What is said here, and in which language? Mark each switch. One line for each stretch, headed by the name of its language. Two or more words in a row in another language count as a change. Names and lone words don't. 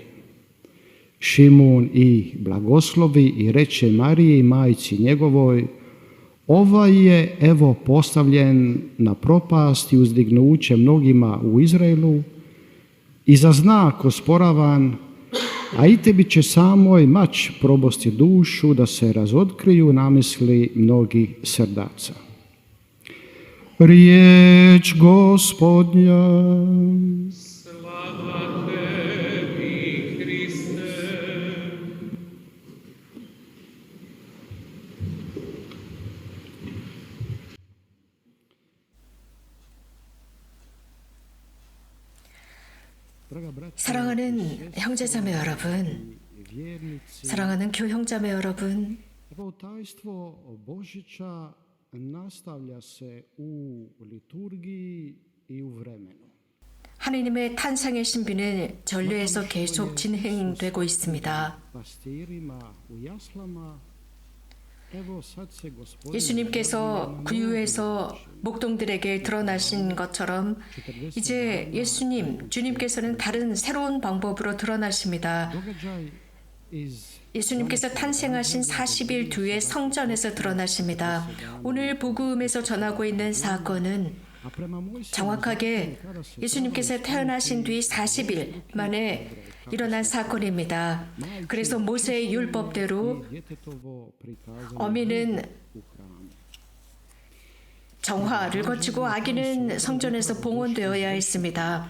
Croatian: Šimun i blagoslovi i reče Mariji, majci njegovoj: ovaj je evo postavljen na propast i uzdignuće mnogima u Izraelu i za znak osporavan, a i tebi će samoj mač probosti dušu da se razotkriju namisli mnogih srdaca. Riječ Gospodnja. Slava tebi, Hriste.
Korean: 사랑하는 형제자매 여러분, 사랑하는 교형자매 여러분,
Croatian: Evo tajstvo Božića nastavlja se u liturgiji i u vremenu.
Korean: 하느님의 탄생의 신비는 전류에서 계속 진행되고 있습니다.
Croatian: Pastirima u jaslama. Evo sad se Gospodin
Korean: 예수님께서 구유에서 목동들에게 드러나신 것처럼 이제 예수님, 주님께서는 다른 새로운 방법으로 드러나십니다.
Croatian: događaj iz
Korean: 예수님께서 탄생하신 40일 뒤에 성전에서 드러나십니다. 오늘 복음에서 전하고 있는 사건은 정확하게 예수님께서 태어나신 뒤 40일 만에 일어난 사건입니다. 그래서 모세의 율법대로 어미는 정화를 거치고 아기는 성전에서 봉헌되어야 했습니다.